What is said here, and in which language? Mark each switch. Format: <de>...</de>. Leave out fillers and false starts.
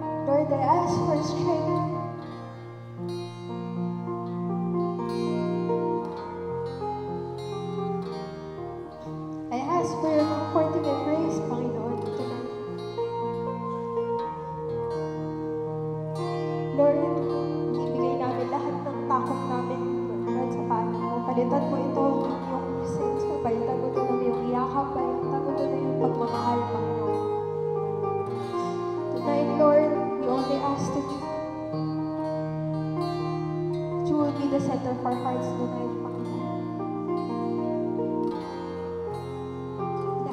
<en>Lord, I ask for strength. I ask for your comforting embrace, Panginoon, tonight.</en> <tl>Lord, ibigay namin lahat ng takot namin, Lord, sa paano mo. Palitan mo ito ng iyong presensya, palitan mo ito ng iyong yakap, palitan mo ito ng iyong pagmamahal, Panginoon.</tl> <en>Tonight, Lord, we only ask that you will be the center of our hearts tonight, Panginoon.</en>